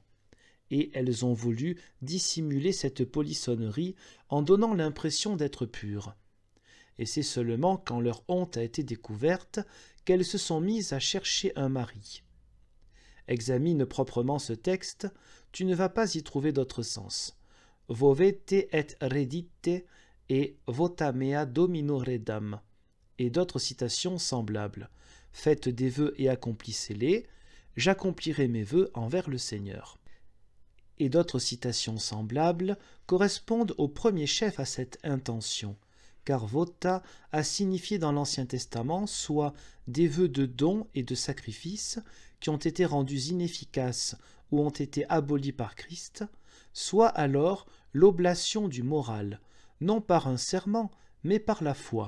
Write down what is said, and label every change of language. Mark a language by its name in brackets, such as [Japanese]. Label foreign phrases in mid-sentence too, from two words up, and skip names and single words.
[French] Et elles ont voulu dissimuler cette polissonnerie en donnant l'impression d'être pures. Et c'est seulement quand leur honte a été découverte qu'elles se sont mises à chercher un mari. Examine proprement ce texte, tu ne vas pas y trouver d'autre sens. [Latin] Vovete et redite et vota mea domino redam, [French] et d'autres citations semblables. Faites des vœux et accomplissez-les, j'accomplirai mes vœux envers le Seigneur. Et d'autres citations semblables correspondent au premier chef à cette intention, car vota a signifié dans l'Ancien Testament soit des vœux de dons et de sacrifices qui ont été rendus inefficaces ou ont été abolis par Christ, soit alors l'oblation du moral, non par un serment, mais par la foi.